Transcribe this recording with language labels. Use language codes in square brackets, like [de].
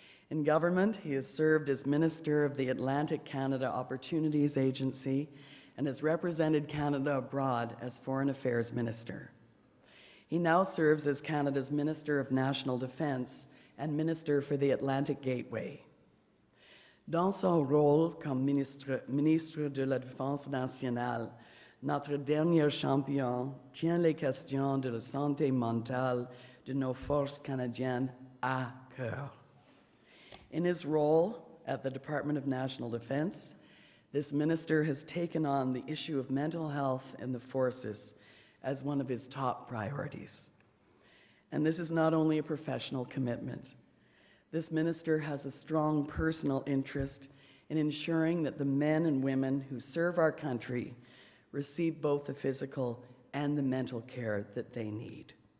[en] In government, he has served as Minister of the Atlantic Canada Opportunities Agency and has represented Canada abroad as Foreign Affairs Minister. He now serves as Canada's Minister of National Defence and Minister for the Atlantic Gateway. [fr] Dans son rôle comme ministre de la Défense nationale, notre dernier champion tient les questions de la santé mentale de nos forces canadiennes à cœur. [en] In his role at the Department of National Defence, this minister has taken on the issue of mental health in the forces as one of his top priorities. And this is not only a professional commitment. This minister has a strong personal interest in ensuring that the men and women who serve our country receive both the physical and the mental care that they need.